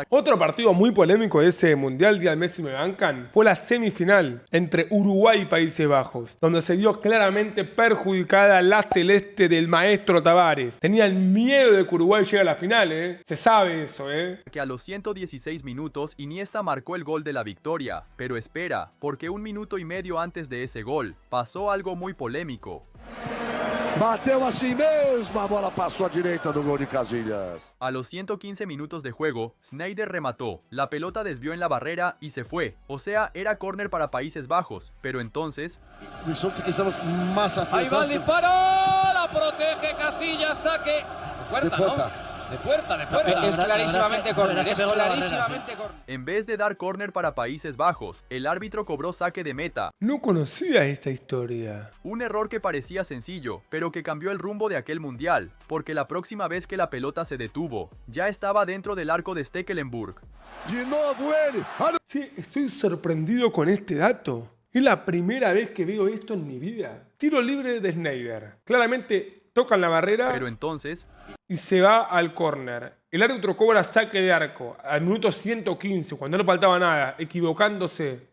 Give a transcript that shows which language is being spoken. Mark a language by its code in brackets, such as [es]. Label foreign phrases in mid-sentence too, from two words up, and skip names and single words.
[es] Otro partido muy polémico de ese Mundial, día Messi me bancan, fue la semifinal entre Uruguay y Países Bajos, donde se vio claramente perjudicada la celeste del maestro Tavares. Tenían miedo de que Uruguay llegue a la final, Se sabe eso, Que a los 116 minutos Iniesta marcó el gol de la victoria. Pero espera, porque 1 minuto y medio antes de ese gol, pasó algo muy polémico. [pt] Bateu assim mesmo, a bola passou à direita do gol de Casillas. [es] A los 115 minutos de juego, Sneijder remató, la pelota desvió en la barrera y se fue. O sea, era córner para Países Bajos, pero entonces... Ahí va el disparo, la protege Casillas, saque. De puerta. Es clarísimamente córner, En vez de dar córner para Países Bajos, el árbitro cobró saque de meta. No conocía esta historia. Un error que parecía sencillo, pero que cambió el rumbo de aquel mundial, porque la próxima vez que la pelota se detuvo, ya estaba dentro del arco de Stekelenburg. [pt] De novo ele. [es] Sí, estoy sorprendido con este dato. Es la primera vez que veo esto en mi vida. Tiro libre de Sneijder. Claramente tocan la barrera, pero entonces... y se va al córner. El árbitro cobra saque de arco al minuto 115, cuando no faltaba nada, equivocándose.